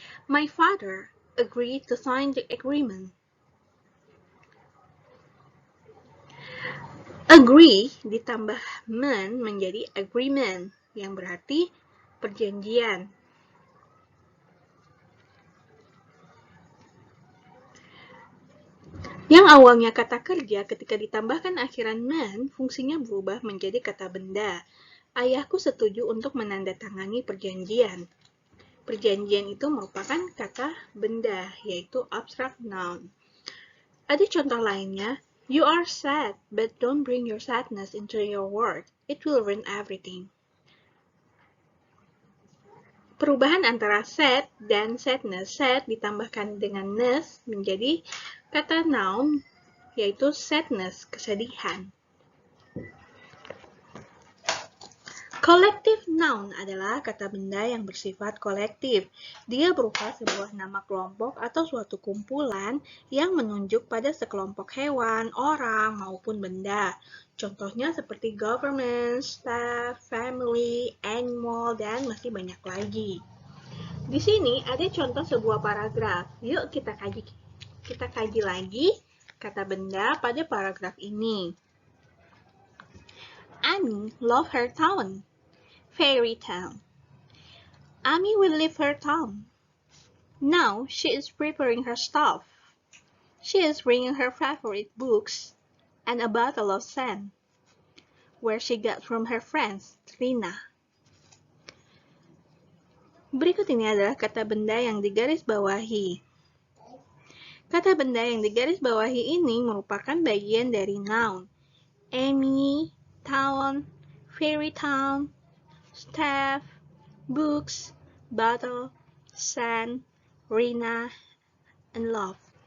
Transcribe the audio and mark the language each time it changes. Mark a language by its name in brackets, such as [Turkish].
[English] My father agreed to sign the agreement. [Indonesian] Agree ditambah man menjadi agreement, yang berarti perjanjian. Yang awalnya kata kerja ketika ditambahkan akhiran man, fungsinya berubah menjadi kata benda. Ayahku setuju untuk menandatangani perjanjian. Perjanjian itu merupakan kata benda, yaitu abstract noun. Ada contoh lainnya, [English] you are sad, but don't bring your sadness into your work. It will ruin everything. [Indonesian] Perubahan antara sad dan sadness. Sad ditambahkan dengan ness menjadi kata noun, yaitu sadness, kesedihan. Collective noun adalah kata benda yang bersifat kolektif. Dia berupa sebuah nama kelompok atau suatu kumpulan yang menunjuk pada sekelompok hewan, orang, maupun benda. Contohnya seperti government, staff, family, animal, dan masih banyak lagi. Di sini ada contoh sebuah paragraf. Yuk kita kaji lagi kata benda pada paragraf ini. [English] Amy loves her town. Fairy town. Amy will leave her town. Now she is preparing her stuff. She is bringing her favorite books and a bottle of sand, where she got from her friends, Trina. [Indonesian] Berikut ini adalah kata benda yang digarisbawahi. Kata benda yang digarisbawahi ini merupakan bagian dari noun. [English] Amy, town, fairy town, staff, books, bottle, sand, Rina, and love.